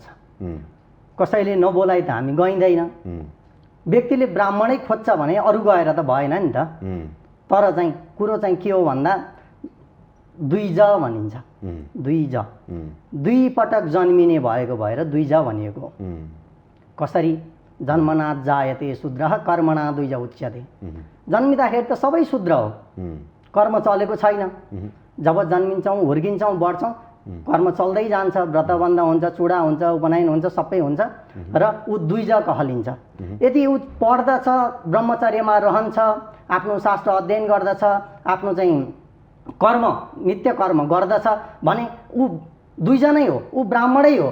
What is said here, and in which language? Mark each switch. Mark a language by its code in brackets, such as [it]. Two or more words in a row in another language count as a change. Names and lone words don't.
[ne] कसैले नबोलाइ त हामी गइँदैन। व्यक्तिले ब्राह्मणै खोज्छ भने अरू गएर त भएन नि त। तर चाहिँ कुरो चाहिँ के हो भन्दा दुई ज भनिन्छ। दुई ज, दुई पटक जन्मिने भएको भएर दुई ज भनिएको हो। कसरी? [sa] जन्मनाथ जायते शूद्रः कर्मणा द्विज उच्यते। [ne] जन्मिँदाखेरि त सबै शूद्र हो, कर्म चलेको छैन। जब जन्मिन्छौँ, हुर्किन्छौँ, बढ्छौँ, कर्म चल्दै जान्छ, व्रतबन्ध हुन्छ, चुडा हुन्छ, उपनयन हुन्छ, सबै हुन्छ र ऊ द्विज कहलिन्छ। यदि ऊ पढ्दछ, ब्रह्मचर्यमा रहन्छ, आफ्नो शास्त्र अध्ययन गर्दछ, आफ्नो चाहिँ कर्म नित्य कर्म गर्दछ भने ऊ द्विज नै हो, ऊ ब्राह्मणै हो।